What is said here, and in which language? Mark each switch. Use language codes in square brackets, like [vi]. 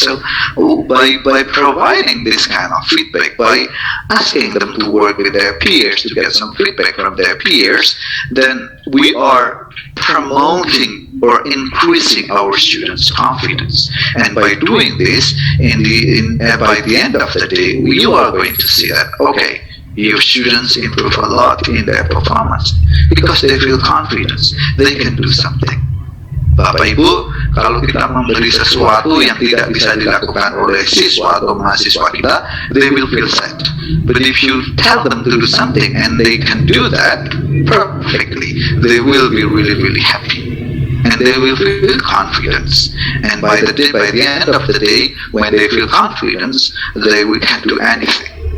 [en] So by providing this kind of feedback, by asking them to work with their peers to get some feedback from their peers, then we are promoting or increasing our students' confidence. And by doing this, by the end of the day, you are going to see that, okay, your students improve a lot in their performance because they feel confidence, they can do something. [id] Bapak Ibu, kalau kita memberi sesuatu yang tidak bisa dilakukan oleh siswa atau mahasiswa kita, [en] they will feel sad. But if you tell them to do something and they can do that perfectly, they will be really, really happy. And and they will feel confidence. And by the end of the day, when they feel confidence, they will can do anything.